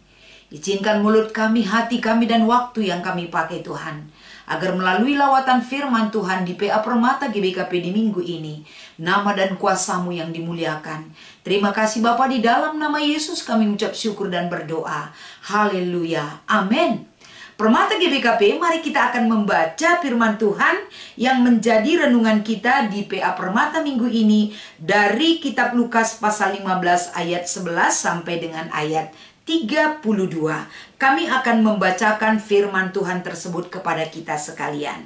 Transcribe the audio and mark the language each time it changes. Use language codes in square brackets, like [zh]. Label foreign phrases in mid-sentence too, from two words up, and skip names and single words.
[id] Izinkan mulut kami, hati kami, dan waktu yang kami pakai Tuhan, agar melalui lawatan firman Tuhan di PA Permata GBKP di minggu ini, nama dan kuasa-Mu yang dimuliakan. Terima kasih Bapa, di dalam nama Yesus kami ucap syukur dan berdoa. Haleluya. Amin. Permata GBKP, mari kita akan membaca firman Tuhan yang menjadi renungan kita di PA Permata minggu ini dari kitab Lukas pasal 15 ayat 11 sampai dengan ayat 32. Kami akan membacakan firman Tuhan tersebut kepada kita sekalian.